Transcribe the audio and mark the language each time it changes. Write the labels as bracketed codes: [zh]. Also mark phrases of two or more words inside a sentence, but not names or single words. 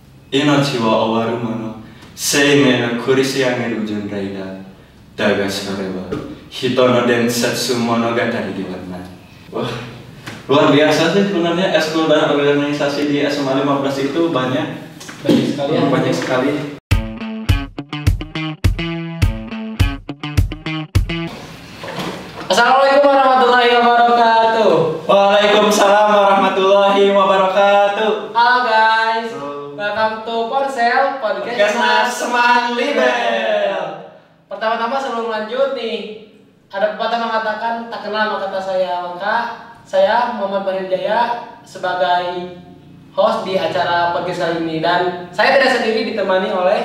[ja] 命は終わるもの、生命の苦し上げる巡礼だ。だがそれは人の伝説物語ではない。 [id] Wah, luar biasa sih sebenarnya eskul dan organisasi di SMA 15 itu banyak sekali ya, banyak sekali. [ar] السلام عليكم ورحمة الله وبركاته. وعليكم السلام ورحمة الله وبركاته. [en] Halo guys, welcome to Ponsel Podcast Mas Seman Libel. [id] Pertama-tama sebelum lanjut nih, ada pepatah mengatakan tak kenal maka tak sayang. Maka saya Muhammad Barijaya sebagai host di acara podcast kali ini, dan saya tidak sendiri, ditemani oleh